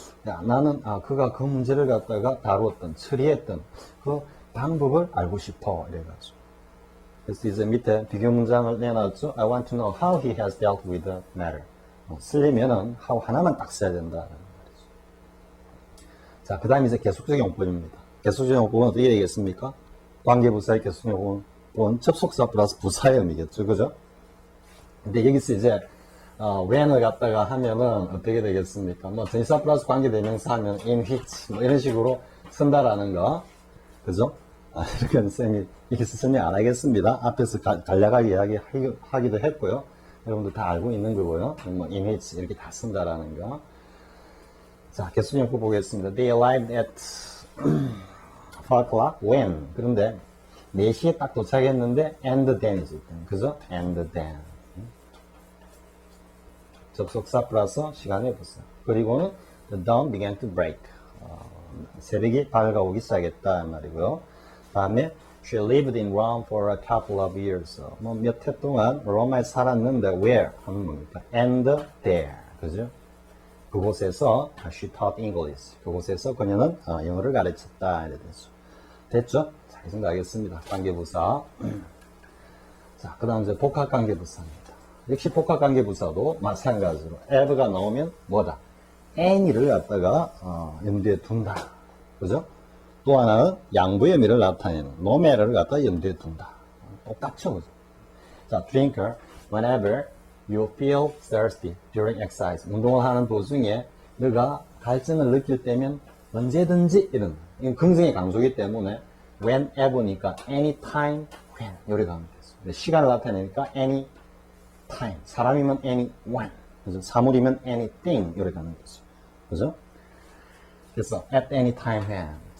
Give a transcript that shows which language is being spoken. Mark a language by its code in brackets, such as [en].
[ko] 야, 나는 그가 그 문제를 갖다가 다루었던, 처리했던 그 방법을 알고 싶어. 이래가지고. 그래서 이제 밑에 비교 문장을 내놨죠. [en] I want to know how he has dealt with the matter. [ko] 쓰려면은 how 하나만 딱 써야 된다. 말이죠. 자, 그 다음에 이제 계속적 용법입니다. 계속적 용법은 어떻게 되겠습니까? 관계부사의 계속적 용법은 접속사 플러스 부사의 의미겠죠. 그죠? 근데 여기서 이제 when을 갖다가 하면은 어떻게 되겠습니까? 뭐 전치사 플러스 관계대명사 하면 in which 뭐 이런 식으로 쓴다라는 거, 그죠? 이렇게 쌤이 이렇게 설명 안 하겠습니다. 앞에서 간략하게 이야기하기도 했고요. 여러분들 다 알고 있는 거고요. 뭐 in which 이렇게 다 쓴다라는 거. 자, 개수용구 보겠습니다. [en] They arrived at 4 o'clock when. [ko] 그런데 4시에 딱 도착했는데 [en] and then [ko] 이지. 그죠? [en] and then. [ko] 접속사 플러스 시간의 부사. 그리고는 [en] the dawn began to break. [ko] 새벽이 밝아오기 시작했다 말이고요. 다음에 [en] she lived in Rome for a couple of years. [ko] 뭐 몇 해 동안 로마에 살았는데 where 하면 뭡니까? [en] and there. [ko] 그죠? 그곳에서 [en] she taught English. [ko] 그곳에서 그녀는 영어를 가르쳤다. 이래 되죠. 됐죠? 잘 생각하겠습니다. 관계부사. 자, 그 다음 이제 복합관계부사입니다. 역시 복합관계부사도 마찬가지로 eve가 나오면 뭐다? any를 갖다가 염두에 둔다. 그죠? 또 하나는 양보의 의미를 나타내는 no matter를 갖다가 염두에 둔다. 똑같죠, 그죠? [en] 자, drinker, whenever you feel thirsty during exercise. [ko] 운동을 하는 도중에 너가 갈증을 느낄 때면 언제든지 이런 긍정의 강조이기 때문에 whenever니까 [en] anytime, when [ko] 이렇게 가면 되죠. 시간을 나타내니까 anytime. 사람이면 anyone. 그죠? 사물이면 anything 이렇게 가는 거죠. 그죠? 그래서 [en] at any time when.